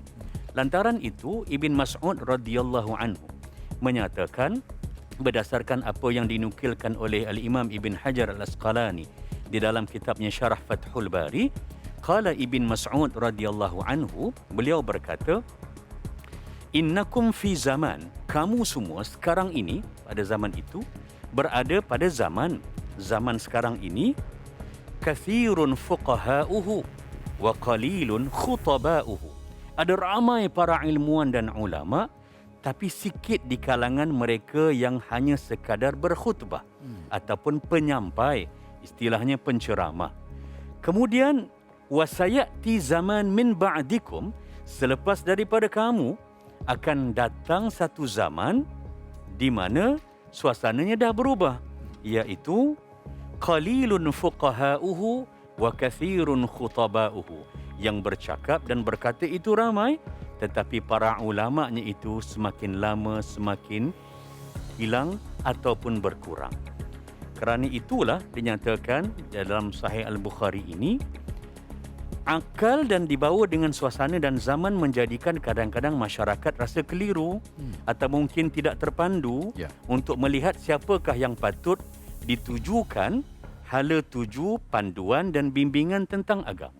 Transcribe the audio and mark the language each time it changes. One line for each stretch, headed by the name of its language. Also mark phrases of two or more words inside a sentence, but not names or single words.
Malay: Lantaran itu, Ibn Mas'ud
Arabic: رضي الله عنه
Malay: menyatakan, berdasarkan apa yang dinukilkan oleh Al-Imam Ibn Hajar Al-Asqalani di dalam kitabnya Syarah Fathul Bari,
Arabic: قال ابن مسعود رضي الله عنه,
Malay: beliau berkata,
Arabic: إنكم في زمان,
Malay: kamu semua sekarang ini, pada zaman itu, berada pada zaman sekarang ini,
Arabic: كثير فقهاؤه وقليل خطباؤه.
Malay: Ada ramai para ilmuwan dan ulama, tapi sikit di kalangan mereka yang hanya sekadar berkhutbah ataupun penyampai, istilahnya penceramah. Kemudian
Arabic: وسيأتي زمان من بعدكم,
Malay: selepas daripada kamu akan datang satu zaman di mana suasananya dah berubah, iaitu
Arabic: قليل فقهاؤه وكثير خطباؤه.
Malay: Yang bercakap dan berkata itu ramai, tetapi para ulamanya itu semakin lama semakin hilang ataupun berkurang. Kerana itulah dinyatakan dalam Sahih Al-Bukhari ini, akal dan dibawa dengan suasana dan zaman menjadikan kadang-kadang masyarakat rasa keliru atau mungkin tidak terpandu untuk melihat siapakah yang patut ditujukan hala tuju, panduan dan bimbingan tentang agama.